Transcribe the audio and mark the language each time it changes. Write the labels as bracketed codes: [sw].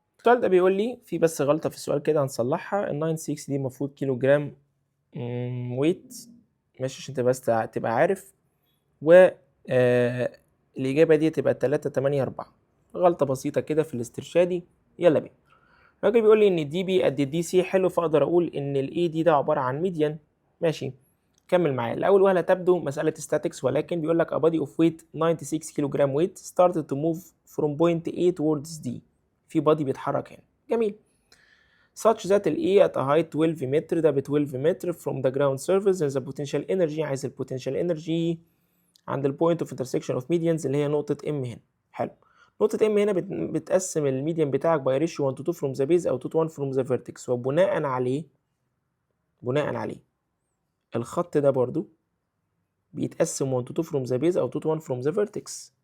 [ar] السؤال ده بيقول لي في بس غلطه في السؤال كده هنصلحها. ال 96 دي المفروض كيلو جرام ويت. ماشي عشان بس تبقى عارف. و الاجابه دي تبقى 384. غلطه بسيطه كده في الاسترشادي. يلا بينا. الراجل بيقول لي ان الدي بي قد الدي سي. حلو. فاقدر اقول ان الاي دي ده عباره عن ميديان. ماشي. كمل معايا. الاول وهله تبدو مساله statics، ولكن بيقول لك [en] a body of weight 96 كيلو جرام weight started to move from point A towards D. [ar] في body بيتحرك هنا. جميل. [en] such that ال A at a height 12 متر. [ar] ده ب 12 متر [en] from the ground surface. there's a potential energy. [ar] عايز ال potential energy عند ال [en] point of intersection of medians [ar] اللي هي نقطة M هنا. حلو. نقطة M هنا بتقسم الميديان بتاعك [en] by ratio 1 to 2 from the base أو 2 to 1 from the vertex. [ar] وبناء عليه الخط ده برضو بيتقسم [en] 1 to 2 from the base أو 2 to 1 from the vertex.